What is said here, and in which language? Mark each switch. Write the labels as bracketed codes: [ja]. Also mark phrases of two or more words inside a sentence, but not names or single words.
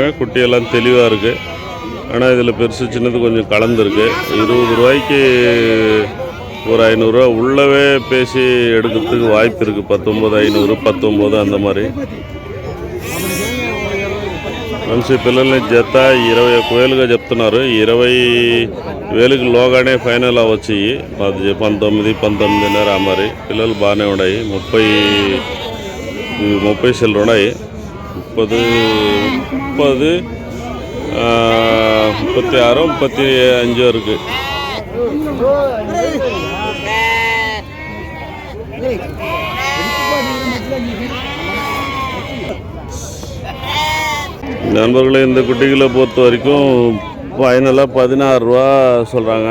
[ta] குட்டியெல்லாம் தெளிவாக இருக்குது. ஆனால் இதில் பெருசு சின்னது கொஞ்சம் கலந்துருக்கு. 20 ரூபாய்க்கு ஒரு 500 ரூபா உள்ளவே பேசி எடுக்கிறதுக்கு வாய்ப்பு இருக்குது. 19,500, 19 அந்த மாதிரி. [te] ఫ్రెండ్స్, ఈ పిల్లల్ని జత 21,000గా చెప్తున్నారు. 20,000కి లోగానే ఫైనల్ అవ్వచ్చు. 19-19.5 ఆ మరి పిల్లలు బాగానే ఉన్నాయి. [ta] இது 30 சில்லறாய் 30 30 36 35 இருக்குது. நண்பர்களே, இந்த குட்டிகளை பொறுத்த வரைக்கும் ஃபைனலாக 16 ரூபா சொல்கிறாங்க.